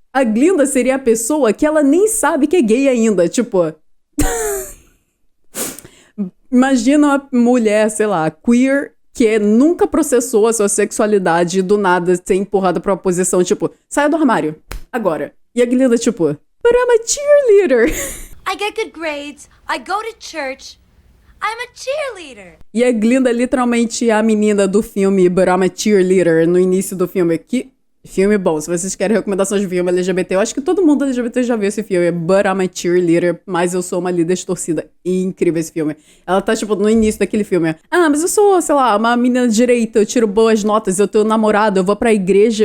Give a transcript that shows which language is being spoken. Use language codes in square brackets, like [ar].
[pt] A Glinda seria a pessoa que ela nem sabe que é gay ainda, tipo... Imagina uma mulher, sei lá, queer... que nunca processou a sua sexualidade e do nada ser empurrada pra uma posição, tipo, saia do armário, agora. E a Glinda, tipo, [en] but I'm a cheerleader. I get good grades, I go to church, I'm a cheerleader. [pt] E a Glinda é literalmente a menina do filme But I'm a Cheerleader, no início do filme, que Filme bom. Se vocês querem recomendações de filme LGBT, eu acho que todo mundo LGBT já viu esse filme. [en] But I'm a cheerleader, [pt] mas eu sou uma líder de torcida. Incrível esse filme. Ela tá, tipo, no início daquele filme. Ah, mas eu sou, sei lá, uma menina de direita, eu tiro boas notas, eu tenho namorado, eu vou pra igreja.